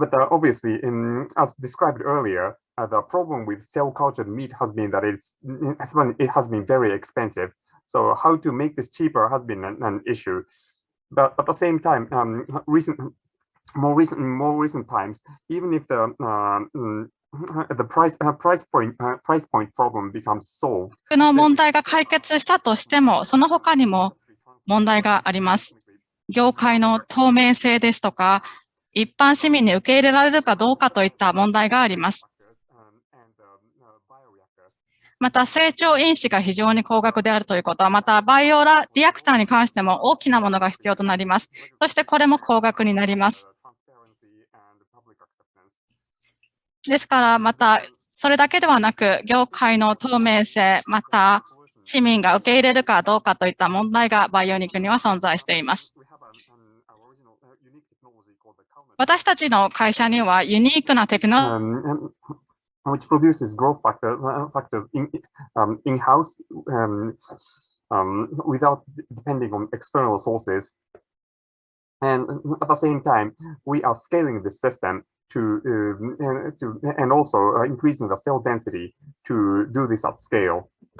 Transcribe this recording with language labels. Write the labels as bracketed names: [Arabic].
[English] Obviously, as described earlier, the problem with cell cultured meat has been that it has been very expensive. So how to make this cheaper has been an issue. But at the same time, more recent times, even if the price point problem becomes solved. [Japanese] の問題が解決したとしても、その他にも問題があります。業界の透明性ですとか、一般市民に受け入れられるかどうかといった問題があります。また、成長因子が非常に高額であるということは、また、バイオリアクターに関しても大きなものが必要となります。そして、これも高額になります。ですから、また、それだけではなく、業界の透明性、また、市民が受け入れるかどうかといった問題が培養肉には存在しています。私たちの会社にはユニークなテクノロジー [English] which produces growth factors in-house without depending on external sources. And at the same time, we are scaling this system and also increasing the cell density to do this at scale.